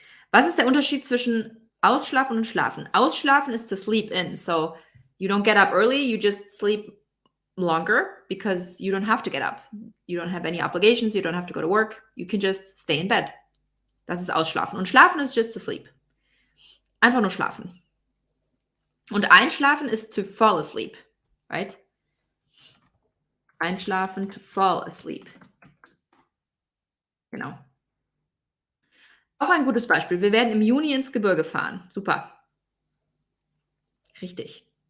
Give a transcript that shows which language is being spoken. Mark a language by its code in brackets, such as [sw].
[de] Was ist der Unterschied zwischen ausschlafen und schlafen? Ausschlafen ist to sleep in. [en] So you don't get up early, you just sleep longer because you don't have to get up. You don't have any obligations, you don't have to go to work. You can just stay in bed. [de] Das ist ausschlafen. Und schlafen ist [en] just to sleep. [de] Einfach nur schlafen. Und einschlafen ist to fall asleep, right? Einschlafen, to fall asleep. Genau. Auch ein gutes Beispiel. Wir werden im Juni ins Gebirge fahren. Super. Richtig.